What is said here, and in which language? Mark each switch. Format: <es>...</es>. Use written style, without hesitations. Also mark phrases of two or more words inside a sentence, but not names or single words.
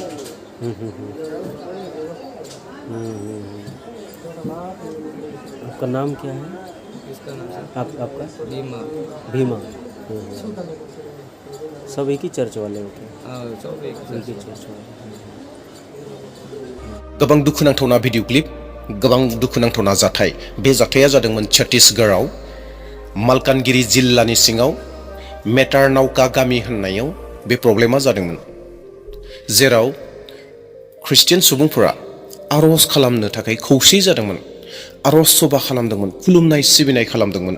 <hi>आपका नाम क्या है? इसका नाम आपका? भीमा। सब एक ही चर्च वाले होते हैं? हाँ, सब एक ही चर्च वाले।</hi> <brx>गोबां दुखुनांथावना भिडिअ क्लिप, गोबां दुखुनांथावना जाथाय। बे जाथाया जादोंमोन छत्तीसगढ़आव, मालकानगिरि जिल्लानि सिङाव मेटारनावका गामि होननायाव बे प्रब्लेमा जादोंमोन, जेराव ख्रिस्टियान सुबुंफोरा आरज खालामनो थाखाय खौसे जादोंमोन, आरज सभा खालामदोंमोन, खुलुमनाय सिबिनाय खालामदोंमोन।</brx>